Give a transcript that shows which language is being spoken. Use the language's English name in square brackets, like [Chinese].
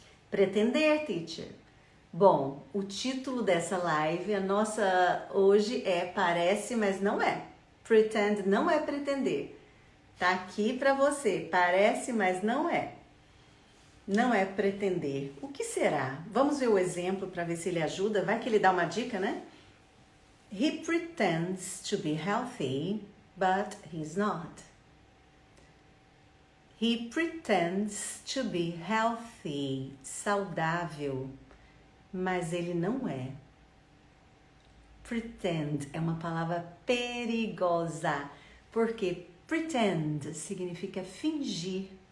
[Portuguese] Pretender, teacher. Bom, o título dessa live, a nossa hoje é Parece, mas não é. Pretend não é pretender. Tá aqui pra você. Parece, mas não é. Não é pretender. O que será? Vamos ver o exemplo para ver se ele ajuda. Vai que ele dá uma dica, né? [English] He pretends to be healthy, but he's not. He pretends to be healthy, [Portuguese] saudável, mas ele não é. Pretend é uma palavra perigosa, porque pretend significa fingir.